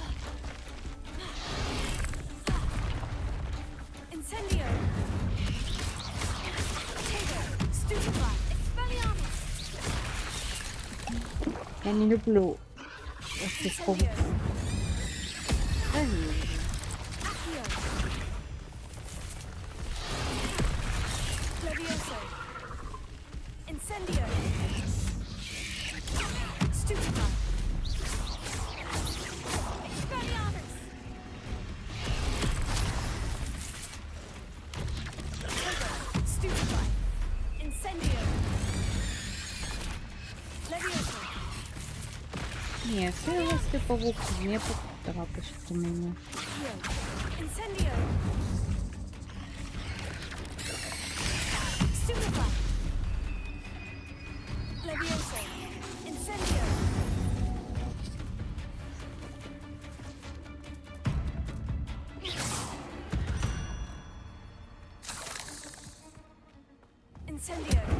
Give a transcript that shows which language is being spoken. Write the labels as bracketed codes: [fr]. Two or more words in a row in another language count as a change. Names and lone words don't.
[la] Incendio. Stupefy. Expelliarmus. [uk] Я не люблю ось ці павуки. [la] Accio. Levioso. Incendio. Stupefy. Expelliarmus. Stupefy. Incendio. Levioso. [uk] Ні, це ось ти павук не потрапиш до мене. [la] Incendio. Stupefy. Levioso. Incendio. Incendio.